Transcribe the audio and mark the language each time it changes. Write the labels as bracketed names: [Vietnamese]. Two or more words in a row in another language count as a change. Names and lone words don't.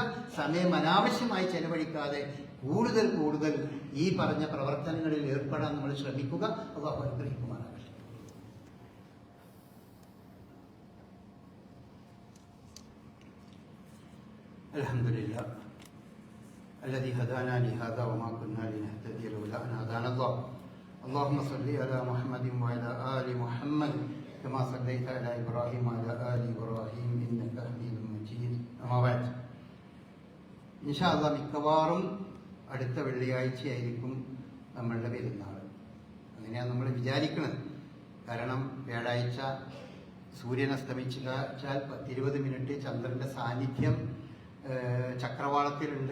[Malayalam] സമയം അനാവശ്യമായി ചെലവഴിക്കാതെ കൂടുതൽ ഈ പറഞ്ഞ പ്രവർത്തനങ്ങളിൽ ഏർപ്പെടാൻ നമ്മൾ ശ്രമിക്കുക. അല്ലാഹു അനുഗ്രഹിക്കുമാറാകട്ടെ. [Arabic] الحمد لله الذي هدانا لهذا وما كنا لنهتدي لولا أن هدانا الله. اللهم صل على محمد وعلى آل محمد كما صليت على إبراهيم وعلى آل إبراهيم إنك حميد مجيد. أما بعد, إن شاء الله [Malayalam] മിക്കവാറും അടുത്ത വെള്ളിയാഴ്ചയായിരിക്കും നമ്മളുടെ പെരുന്നാൾ. അങ്ങനെയാണ് നമ്മൾ വിചാരിക്കുന്നത്. കാരണം വ്യാഴാഴ്ച സൂര്യൻ അസ്തമിച്ചാൽ 10-20 മിനിറ്റ് ചന്ദ്രന്റെ സാന്നിധ്യം ചക്രവാളത്തിലുണ്ട്.